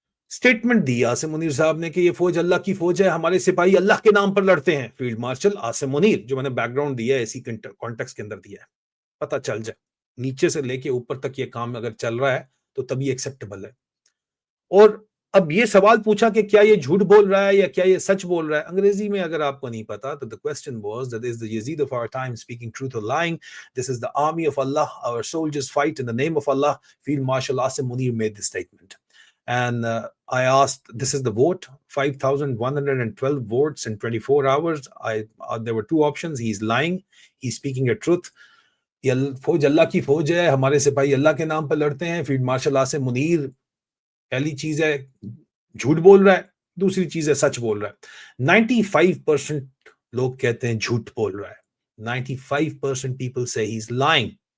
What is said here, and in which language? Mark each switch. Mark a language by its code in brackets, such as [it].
[ur] Statement دی عاصم منیر صاحب نے کہ یہ فوج اللہ کی فوج ہے، ہمارے سپاہی اللہ کے نام پر لڑتے ہیں، فیلڈ مارشل عاصم منیر، جو میں نے بیک گراؤنڈ دیا ہے اسی کانٹیکس کے اندر دیا ہے، پتہ چل جائے نیچے سے لے کے اوپر تک یہ کام اگر چل رہا ہے تو تبھی ایکسیپٹیبل ہے۔ اور اب یہ سوال پوچھا کہ کیا یہ جھوٹ بول رہا ہے یا کیا یہ سچ بول رہا ہے. انگریزی میں اگر آپ کو نہیں پتا تو [en] the question was that is the Yazid of our time speaking truth or lying. This is the army of Allah. Our soldiers fight in the name of Allah. Field Marshal Asim Munir made this statement. And I asked, this is the vote, 5,112 votes in 24 hours. There were two options. He's lying. He's speaking a truth. [ur] فوج اللہ کی فوج ہے, ہمارے سپاہی اللہ کے نام پر لڑتے ہیں. فیلڈ مارشل آصم منیر پہلی چیز ہے جھوٹ بول رہا ہے, دوسری چیز ہے سچ بول رہا ہے. 95% لوگ کہتے ہیں جھوٹ بول رہا ہے. [en] 95% people say he's lying.